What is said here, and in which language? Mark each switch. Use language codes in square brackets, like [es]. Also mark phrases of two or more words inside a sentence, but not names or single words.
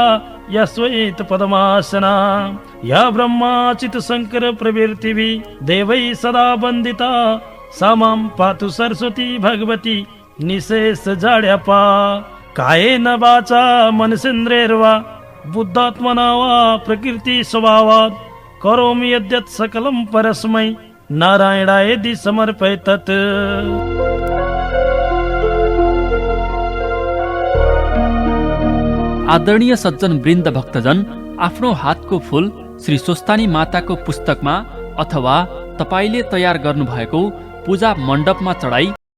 [sa] या श्वेत पद्मासना या ब्रह्माचित शंकर प्रवृत्तिभि देवै सदा वन्दिता सा मां पातु सरस्वती भगवती निशेष जाड्यापा कायेन वाचा मनसेन्द्रियैर्वा बुद्धात्मना वा प्रकृति स्वभावात् करोमि यद्यत् सकलं परस्मै नारायणायेति समर्पयेत्। [ne] आदरणीय सज्जन वृन्द भक्तजन, आफ्नो हातको फूल श्री स्वस्थानी माताको पुस्तकमा अथवा तपाईले तयार गर्नुभएको पूजा मण्डपमा चढाई